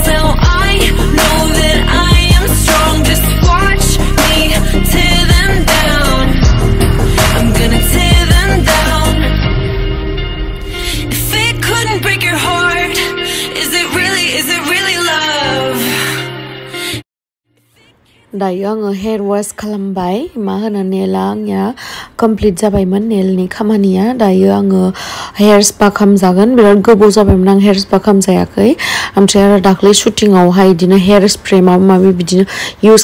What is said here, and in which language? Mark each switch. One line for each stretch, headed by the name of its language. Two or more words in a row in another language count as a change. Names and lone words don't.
English: Now I know that I am strong. Just watch me tear them down. I'm gonna tear them down. If it couldn't break your heart, is it really love?
Bodo: दायो आङो
English: hair wash
Bodo: खालामबाय मा होनो नेला आंनिया कमप्लिट जाबायमोन नेलनि खामानिया दायो आङो
English: hair spa
Bodo: खालामजागोन बिराद गोबाव जाबायमोन आं
English: hair spa
Bodo: खालामजायाखै ओमफ्राय आरो दाख्लै शुटिंआवहाय बिदिनो
English: hair spray
Bodo: माबा माबि बिदिनो इउज